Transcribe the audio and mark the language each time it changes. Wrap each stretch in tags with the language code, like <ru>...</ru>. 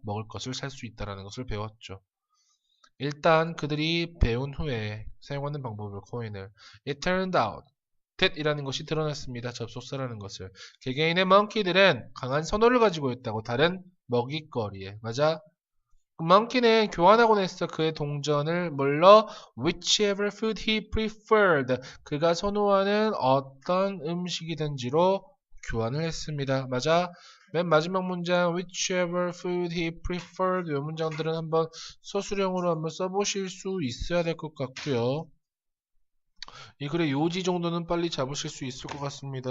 <ko>먹을 것을 살 수 있다라는 것을 배웠죠. 일단 그들이 배운 후에 사용하는 방법을 coin을</ko> <en>it turned out that</en> <ko>이라는 것이 드러났습니다. 접속사라는 것을. 개개인의 monkey들은 강한 선호를 가지고 있다고 다른 먹잇거리에. 맞아? monkey는 교환하곤 했어. 그의 동전을 뭘로?</ko> <en>whichever food he preferred.</en> <ko>그가 선호하는 어떤 음식이든지로 교환을 했습니다. 맞아? 맨 마지막 문장</ko> <en>whichever food he preferred</en> <ko>이 문장들은 한번 서술형으로 한번 써보실 수 있어야 될 것 같고요. 이 글의 요지 정도는 빨리 잡으실 수 있을 것 같습니다.</ko>